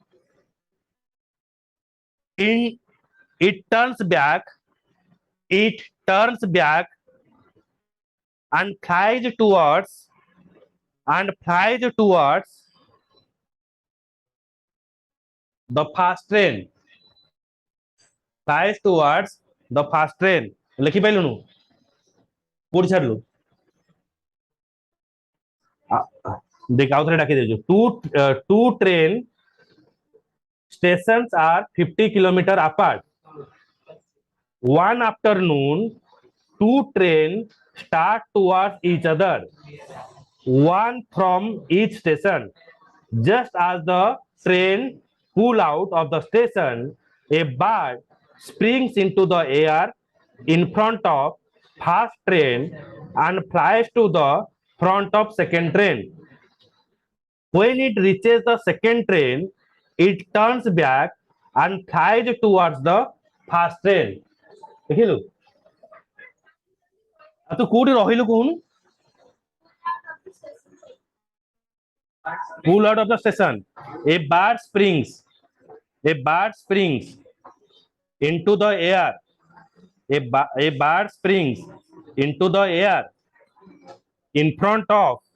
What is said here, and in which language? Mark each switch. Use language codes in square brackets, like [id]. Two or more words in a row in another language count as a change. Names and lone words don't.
[en] in it turns back it turns back and flies towards the fast train flies towards the fast train [or] ଲେଖି ପାଇଲୁନୁ କୋଉଠି ଛାଡିଲୁ ଦେଖ ଆଉ ଥରେ ଡାକି ଦେଉଛୁ [en] two train stations are 50 km apart. One afternoon, two trains start towards each other, one from each station. Just as the train pull out of the station, a bird springs into the air in front of first train and flies to the front of second train. When it reaches the second train, it turns back and flies towards the first train. [or] ଦେଖିଲୁ ଆଉ ତୁ କୋଉଠି ରହିଲୁ କହୁନୁ [en] pull out of the station a bird springs into the air a bird springs into the air in front of